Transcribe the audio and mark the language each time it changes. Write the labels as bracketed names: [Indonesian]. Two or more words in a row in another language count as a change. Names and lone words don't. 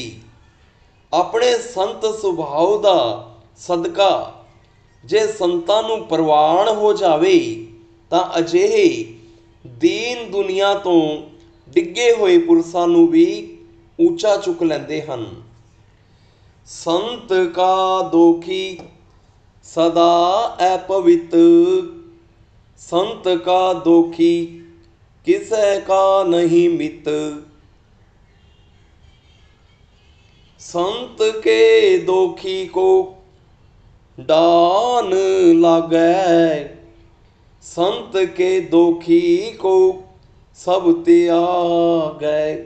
[Punjabi] ਆਪਣੇ ਸੰਤ ਸੁਭਾਅ ਦਾ ਸਦਕਾ ਜੇ ਸੰਤਾਂ ਨੂੰ ਪ੍ਰਵਾਨ ਹੋ ਜਾਵੇ ਤਾਂ ਅਜਿਹੇ ਦੀਨ ਦੁਨੀਆ ਤੋਂ ਡਿੱਗੇ ਹੋਏ ਪੁਰਸ਼ਾਂ ਨੂੰ ਵੀ ਉੱਚਾ ਚੁੱਕ ਲੈਂਦੇ ਹਨ। ਸੰਤ ਕਾ ਦੋਖੀ ਸਦਾ ਅਪਵਿੱਤ, ਸੰਤ ਕਾ ਦੋਖੀ ਕਿਸੈ ਕਾ ਨਹੀਂ ਮਿੱਤ। ਸੰਤ ਕੇ ਦੋਖੀ ਕੋ ਡਾਨ ਲਾਗੈ, ਸੰਤ ਕੇ ਦੋਖੀ ਕੋ ਸਭ ਤਿਆਗੈ।